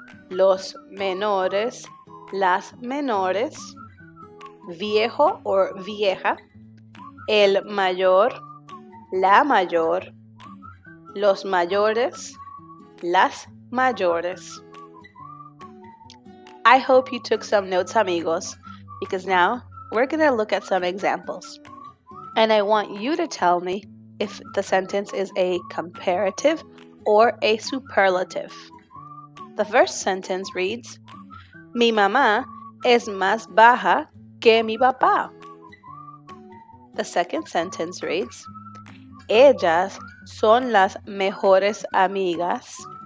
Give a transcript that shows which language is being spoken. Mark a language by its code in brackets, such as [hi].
[es] Los menores, las menores. Viejo or vieja, el mayor, la mayor. Los mayores, las mayores. [en] I hope you took some notes, amigos, because now we're going to look at some examples. And I want you to tell me if the sentence is a comparative or a superlative. The first sentence reads, [es] Mi mamá es más baja que mi papá. [en] The second sentence reads, [es] Ellas son las mejores amigas.